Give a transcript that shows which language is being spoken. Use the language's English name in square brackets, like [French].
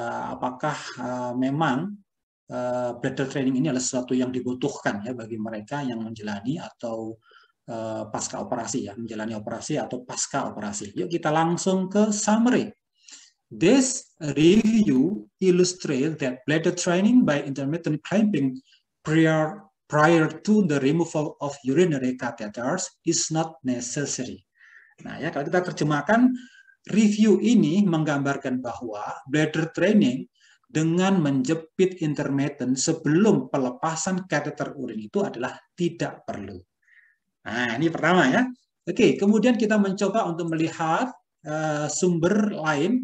[Indonesian] Apakah memang bladder training ini adalah sesuatu yang dibutuhkan ya bagi mereka yang menjalani atau pasca operasi ya, menjalani operasi atau pasca operasi. Yuk kita langsung ke summary. [English] This review illustrates that bladder training by intermittent clamping prior to the removal of urinary catheters is not necessary. [Indonesian] Nah ya, kalau kita terjemahkan, review ini menggambarkan bahwa bladder training dengan menjepit intermittent sebelum pelepasan kateter urin itu adalah tidak perlu. Nah, ini pertama ya. Oke, kemudian kita mencoba untuk melihat sumber lain.